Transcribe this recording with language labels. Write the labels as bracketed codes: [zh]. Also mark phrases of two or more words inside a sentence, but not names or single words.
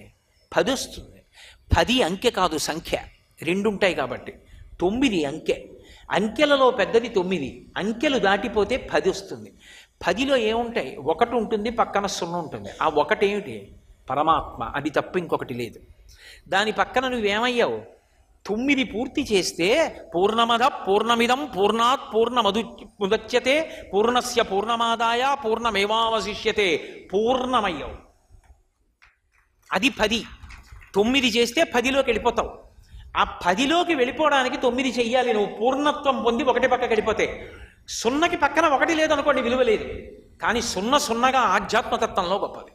[te] 10 వస్తుంది. 10 అంకె కాదు, సంఖ్య. 2 ఉంటాయి కాబట్టి 9 అంకె. అంకెలలో పెద్దది 9, అంకెలు దాటిపోతే 10 వస్తుంది. 10లో ఏముంటాయి? 1 ఉంటుంది, పక్కన 0 ఉంటుంది. ఆ 1 ఏమిటి? పరమాత్మ. అది తప్ప ఇంకొకటి లేదు. దాని పక్కన నువ్వేమయ్యావు? 9 పూర్తి చేస్తే [sa] పూర్ణమద పూర్ణమిదం పూర్ణాత్ పూర్ణముదచ్యతే పూర్ణస్య పూర్ణమాదాయ పూర్ణమేవావశిష్యతే. [te] పూర్ణమయ్యావు. అది 10. 9 చేస్తే 10లోకి వెళ్ళిపోతావు. ఆ 10లోకి వెళ్ళిపోవడానికి 9 చెయ్యాలి నువ్వు. పూర్ణత్వం పొంది 1 పక్కకి వెళ్ళిపోతే 0కి పక్కన 1 లేదనుకోండి, విలువ లేదు. కానీ 0 0గా ఆధ్యాత్మతత్వంలో గొప్పది.